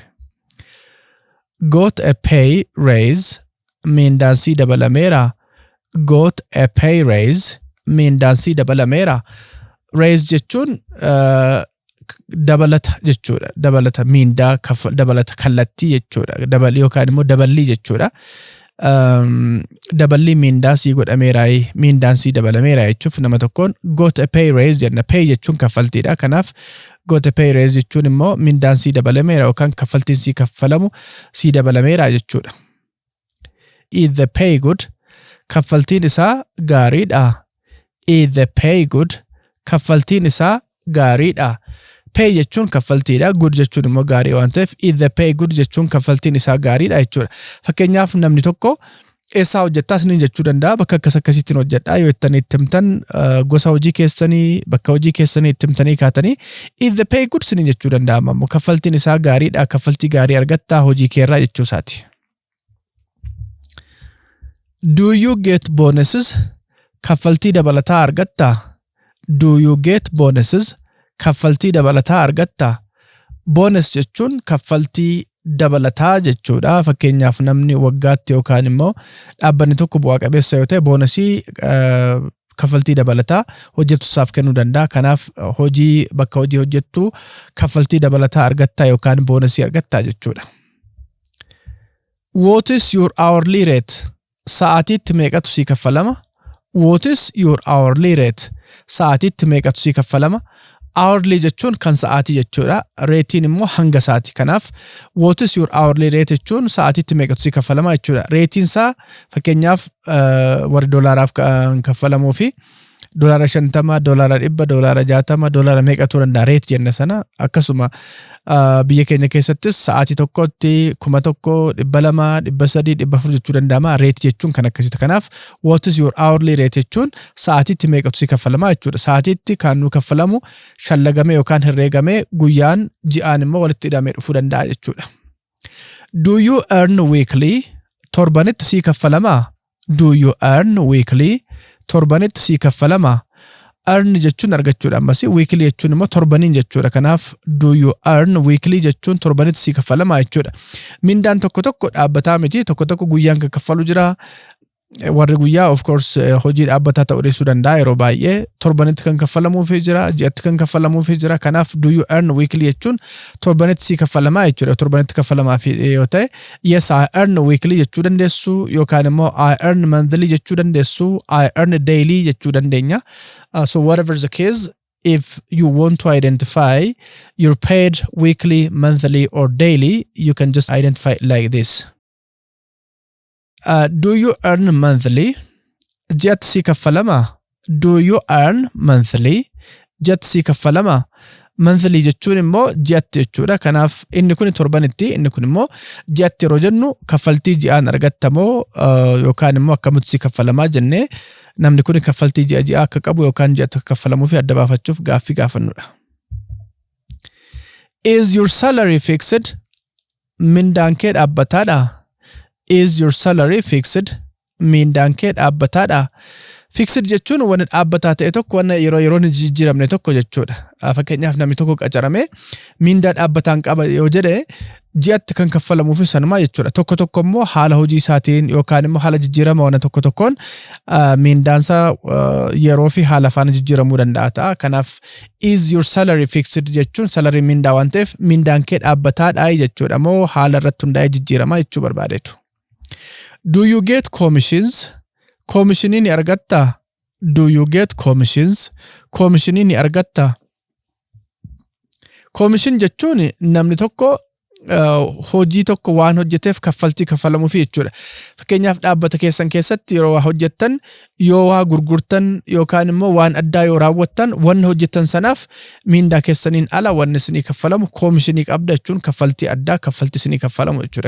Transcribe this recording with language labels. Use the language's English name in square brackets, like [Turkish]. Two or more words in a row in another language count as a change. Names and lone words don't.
[English] Got a pay raise? [Oromo] Miindaan sii dabalameera? [English] Got a pay raise? [Oromo] Miindaan sii dabalameera? Raise jechuun dabalata jechuudha. Dabalata miindaa dabalata kallattii jechuudha. Dabalii yookaan immoo daballii jechuudha. Daballii miindaa sii godhameeraayi, miindaan sii dabalameera jechuuf nama tokkoon [English] got a pay raise [Oromo] jenna. Pay jechuun kaffaltiidha. Kanaaf [English] got a pay raise [Oromo] jechuun immoo miindaan sii dabalameera yookaan kaffaltiin sii kaffalamu sii dabalameera jechuudha. [English] Is the pay good? [Oromo] Kaffaltiin isaa gaariidha. [English] Is the pay good? [Oromo] Kaffaltiin isaa gaariidha. Pay jechuun kaffaltiidha. Good jechuun immoo gaarii waan ta'eef [English] is the pay good [Oromo] jechuun kaffaltiin isaa gaariidha jechuudha. Fakkeenyaaf namni tokko eessaa hojjettaa isiniin jechuu danda'a. Bakka akkasittiin hojjedhaa yoo ittanii itti himtan gosa hojii keessanii bakka hojii keessanii itti himtanii kaatanii [English] is the pay good [Oromo] isiniin jechuu danda'a. Ammoo kaffaltiin isaa gaariidha. Kaffaltii gaarii argattaa hojii keerraa jechuu isaati. [English] Do you get bonuses? [Oromo] Kaffaltii dabalataa argattaa? [English] Do you get bonuses? [Oromo] Kaffaltii dabalataa argattaa? Bonus jechuun kaffaltii dabalataa jechuudha. Fakkeenyaaf namni waggaatti yookaan immoo dhaabbanni tokko bu'aa qabeessa yoo ta'e boonasii kaffaltii dabalataa hojjettusaaf kennuu danda'a. Kanaaf hojii bakka hojii hojjettu kaffaltii dabalataa argattaa yookaan boonasii argattaa jechuudha. [English] What is your hourly rate? [Oromo] Sa'aatiitti meeqatu sii kaffalama? [English] What is your hourly rate? [Oromo] Sa'aatiitti meeqatu sii kaffalama? Hourly jechuun kan sa'aatii jechuudha. Ratein immoo hanga sa'aatii. Kanaaf [English] what is your hourly rate [Oromo] jechuun sa'aatiitti meeqatu sii kaffalama jechuudha. Ratein isaa fakkeenyaaf warri doolaaraaf kan kaffalamuu fi $50, $100, $60, meeqatu danda'a rate jenna sana. Akkasuma biyya keenya keessattis sa'aatii tokkotti 1,000, 200, 300, 400 jechuu danda'ama. Rate jechuun kan akkasitti. Kanaaf [English] what is your hourly rate [Oromo] jechuun sa'aatiitti meeqatu sii kaffalama jechuudha. Sa'aatiitti kan nu kaffalamu shallagame yookaan herreegame guyyaan ji'aan immoo walitti hidhamee dhufuu danda'a jechuudha. [English] Do you earn weekly? [Oromo] Torbanitti sii kaffalama? [English] Do you earn weekly? [Oromo] Torbanitti sii kaffalama? Earn jechuun argachuudha. Ammas weekly jechuun immoo torbaniin jechuudha. Kanaaf [English] do you earn weekly [Oromo] jechuun torbanitti sii kaffalama jechuudha. Mindaan tokko tokko dhaabbataa miti. Tokko tokko guyyaan kan kaffalu jira. Warri guyyaa [English] of course [Oromo] hojii dhaabbataa ta'uu dhiisuu danda'a yeroo baay'ee. Torbanitti kan kaffalamuufii jira, ji'atti kan kaffalamuufii jira. Kanaaf [English] do you earn weekly [Oromo] jechuun torbanitti sii kaffalamaa jechuudha. Torbanitti kaffalamaa fi yoo ta'e [English] yes I earn weekly [Oromo] jechuu dandeessu yookaan immoo [English] I earn monthly [Oromo] jechuu dandeessu, [English] I earn daily [Oromo] jechuu dandeenya. [English] So whatever is the case, if you want to identify you're paid weekly, monthly or daily, you can just identify it like this. Do you earn monthly? [Oromo] Ji'atti sii kaffalama? [English] Do you earn monthly? [Oromo] Ji'atti sii kaffalama? Monthly jechuun immoo ji'atti jechuudha. Kanaaf inni kun torbanitti, inni kun immoo ji'atti yeroo jennu kaffaltii ji'aan argattamoo yookaan immoo akkamitti sii kaffalamaa jennee namni kun kaffaltii ji'a akka qabu yookaan ji'atti akka kaffalamuuf adda baafachuuf gaaffii gaafannudha. [English] Is your salary fixed? [Oromo] Mindaan kee dhaabbataadha? [English] Is your salary fixed? [Oromo] Mindaan kee dhaabbataadha? Fixed jechuun waan dhaabbataa ta'e tokko waan yeroo yeroon jijjiiramne tokko jechuudha. Fakkeenyaaf namni tokko qacaramee mindaa dhaabbataan qaba yoo jedhe ji'atti kan kaffalamuuf sanuma jechuudha. Tokko tokko immoo haala hojii isaatiin yookaan immoo haala jijjiirama waan tokko tokkoon mindaansa yeroo fi haala faana jijjiiramuu danda'a ta'a. Kanaaf [English] is your salary fixed [Oromo] jechuun salary mindaa waan ta'eef mindaan kee dhaabbataadha jechuudha moo haala irratti hundaa'ee jijjiirama jechuu barbaadeetu. [English] Do you get commissions? [Oromo] Commissionii ni argatta? [English] Do you get commissions? [Oromo] Commissionii ni argatta? Commission jechuun namni tokko hojii tokko waan hojjeteef kaffaltii kaffalamuuf jechuudha. Fakkeenyaaf dhaabbata keessan keessatti yeroo waa hojjettan yoo waa gurgurtan yookaan immoo waan addaa yoo raawwattan waan hojjettan sanaaf mindaa keessaniin ala waan isinii kaffalamu commissionii qabda jechuun kaffaltii addaa kaffaltii isinii kaffalamu jechuudha.